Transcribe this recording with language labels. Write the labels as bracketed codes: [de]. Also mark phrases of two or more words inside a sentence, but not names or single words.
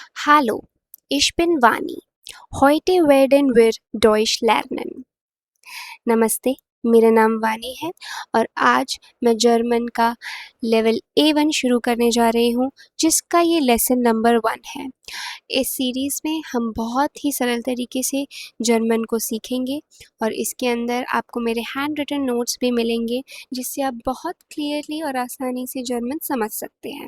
[de] Hallo, ich bin Vani. Heute werden wir Deutsch lernen. [hi] नमस्ते, मेरा नाम वानी है और आज मैं जर्मन का लेवल A1 शुरू करने जा रही हूँ, जिसका ये [en] lesson number 1 [hi] है। इस सीरीज़ में हम बहुत ही सरल तरीके से जर्मन को सीखेंगे और इसके अंदर आपको मेरे [en] hand written notes [hi] भी मिलेंगे, जिससे आप बहुत क्लियरली और आसानी से जर्मन समझ सकते हैं।